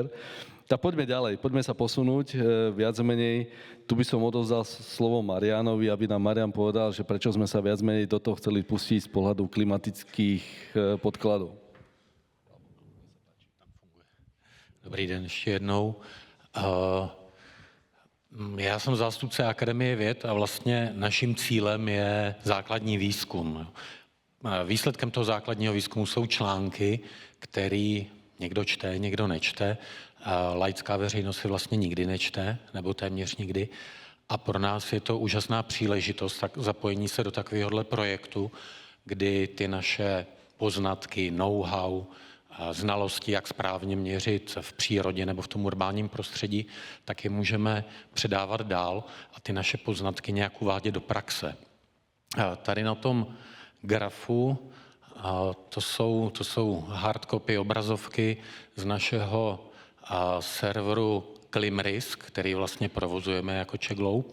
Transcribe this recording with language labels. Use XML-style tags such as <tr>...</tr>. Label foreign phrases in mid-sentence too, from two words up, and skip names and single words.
<sk>Tak poďme ďalej, poďme sa posunúť viac menej. Tu by som odovzdal slovo Marianovi, aby nám Marian povedal, že prečo sme sa viac menej do toho chceli pustiť z pohľadu klimatických podkladov.</sk> <cs>Dobrý den ještě jednou. Já jsem zástupce Akademie věd a vlastně naším cílem je základní výzkum. Výsledkem toho základního výzkumu jsou články, který někdo čte, někdo nečte. Laická veřejnost si vlastně nikdy nečte, nebo téměř nikdy. A pro nás je to úžasná příležitost zapojení se do takovéhohle projektu, kdy ty naše poznatky, know-how, znalosti, jak správně měřit v přírodě nebo v tom urbánním prostředí, tak je můžeme předávat dál a ty naše poznatky nějak uvádět do praxe. Tady na tom grafu to jsou hardcopy obrazovky z našeho serveru Klimrisk, který vlastně provozujeme jako Czech Globe.</cs>